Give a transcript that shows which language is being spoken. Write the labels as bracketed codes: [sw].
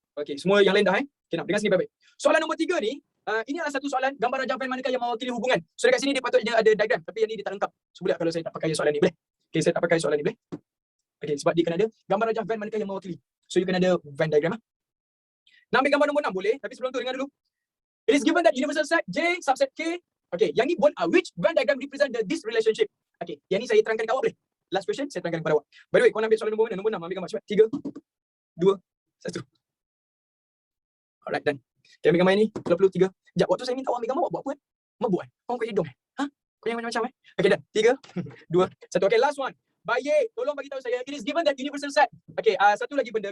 [ms] Okay, semua yang lain dah Okay, nak dengar sini baik-baik. Soalan nombor 3 ni, ini adalah satu soalan gambar rajah van manakah yang mewakili hubungan. So dekat sini dia patutnya ada diagram, tapi yang ni dia tak lengkap. So boleh kalau saya tak pakai soalan ni, boleh? Okay, saya tak pakai soalan ni, boleh? Okay, sebab dia kena ada gambar rajah van manakah yang mewakili. So you kena ada Venn diagram. Nak ambil gambar nombor 6 boleh, tapi sebelum tu dengar dulu. [en] It is given that universal set J subset K. Okay, [ms] yang ni [en] which Venn diagram represent this relationship? [ms] Okay, yang ni saya terangkan dekat awak boleh? [en] Last question, [ms] saya terangkan kepada awak. [en] By the way, [ms] kau nak ambil soalan nombor mana? Nombor 6, ambil gambar cepat. 3, 2, 1. [en] Alright, done. [ms] Okay, ambil gambar yang ni. Kalau perlu 3. Sekejap, waktu saya minta awak ambil gambar, awak buat apa? Mabuk kan? Kau kat hidung Ha? Kau yang macam-macam Okay, done. 3, 2, 1. Okay, last one. Baik, tolong bagi tahu saya. [en] It is given that universal set. [ms] Okay, satu lagi benda.